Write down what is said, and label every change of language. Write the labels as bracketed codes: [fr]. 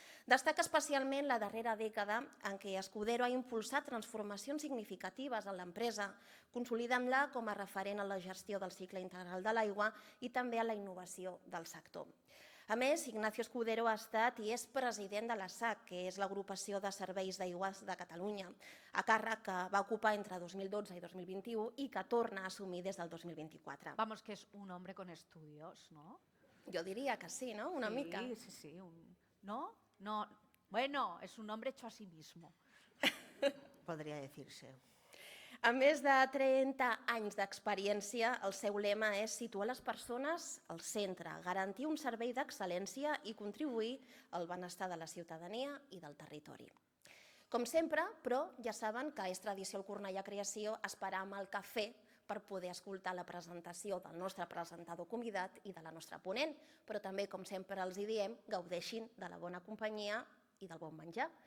[ca] Destaca especialment la darrera dècada en què Escudero ha impulsat transformacions significatives en l'empresa, consolidant-la com a referent en la gestió del cicle integral de l'aigua i també en la innovació del sector. A més, Ignacio Escudero ha estat i és president de la SAC, que és l'Agrupació de Serveis d'Aigües de Catalunya, a càrrec que va ocupar entre 2012 i 2021 i que torna a assumir des del 2024. [es] Vamos, que és un hombre con estudios, ¿no? [ca] Jo diria que sí, no? Una mica. Sí. ¿No? No. [es] Bueno, es un hombre hecho a sí mismo. [ca] Podria dir-se. A més de 30 anys d'experiència, el seu lema és situar les persones al centre, garantir un servei d'excel·lència i contribuir al benestar de la ciutadania i del territori. Com sempre, però, ja saben que és tradició al Cornellà Creació esperar amb el cafè per poder escoltar la presentació del nostre presentador convidat i de la nostra ponent, però també, com sempre els diem, gaudeixin de la bona companyia i del bon menjar.